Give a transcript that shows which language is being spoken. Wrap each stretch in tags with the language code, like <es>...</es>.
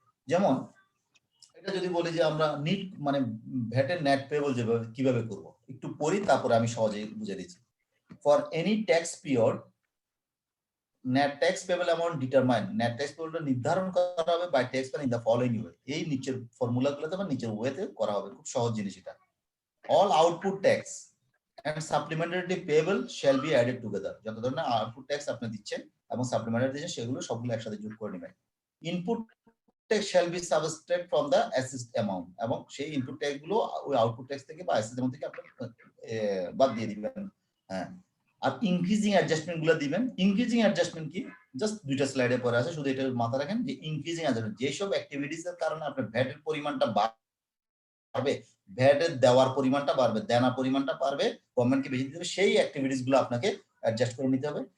<bn>যেমন এটা যদি বলি যে আমরা নিট ভ্যাটের নেট পেয়েবল যেভাবে কিভাবে করব, একটু পড়ি তারপরে আমি সহজেই বুঝে দিচ্ছি।</bn> <en>for any tax period, net tax payable amount determine, net tax payable</en> <bn>নির্ধারণ করা হবে</bn> <en>by taxpayer in the following way।</en> <bn>এই নিচের ফর্মুলাগুলোতে বা নিচের ওয়েতে করা হবে, খুব সহজ জিনিস এটা।</bn> <en>all output tax and supplementary payable shall be added together।</en> <bn>যত ধরনের আউটপুট ট্যাক্স আপনি দিচ্ছেন এবং সাপ্লিমেন্টারি দিচ্ছেন সেগুলো সবগুলো একসাথে যোগ করে নেবেন। Input tax</bn> <en>shall be subtracted from the assessed amount,</en> <bn>এবং সেই ইনপুট ট্যাক্স গুলো ওই আউটপুট ট্যাক্স থেকে বা অ্যাসেসড অ্যামাউন্ট থেকে আপনি বাদ দিয়ে দিবেন। হ্যাঁ, আর ইনক্রিজিং অ্যাডজাস্টমেন্ট গুলো দিবেন। ইনক্রিজিং অ্যাডজাস্টমেন্ট কি, জাস্ট 2টা স্লাইডে পরে আছে, শুধু এটা মাথায় রাখেন যে ইনক্রিজিং অ্যাডজাস্টমেন্ট যেসব অ্যাক্টিভিটিস এর কারণে আপনার ভ্যাটের পরিমাণটা বাড়বে, ভ্যাটের দেওয়ার পরিমাণটা বাড়বে, দেনা পরিমাণটা বাড়বে, গভর্নমেন্টকে বেশি দিতে হবে, সেই অ্যাক্টিভিটিস গুলো আপনাকে অ্যাডজাস্ট করে নিতে হবে।</bn>